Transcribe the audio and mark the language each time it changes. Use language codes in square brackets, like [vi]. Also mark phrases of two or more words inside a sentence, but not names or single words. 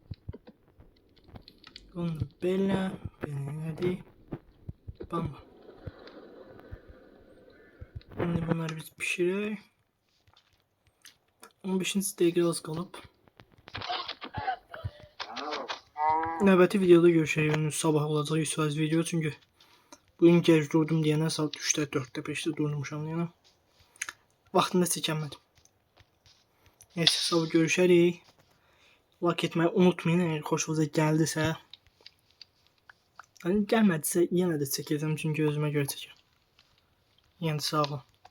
[az] Bunu belə elədik. Bam. [tr] Şimdi bunları biz pişirək. [az] 15. dəqiqə az qalıb. Növbəti videoda görüşərik. Sabah olacaq 100% video çünkü bugün gec durdum diyene saat 3'te 4'te 5'te durmuşam yani. Vaxtında çəkəmədim. Neyse sabah görüşərik. [tr] Like etmeyi unutmayın eğer hoşunuza geldiyse. Yani gelmediyse yine de [az] çəkəcəm çünkü özüme göre çəkirəm. Yəni sağ ol.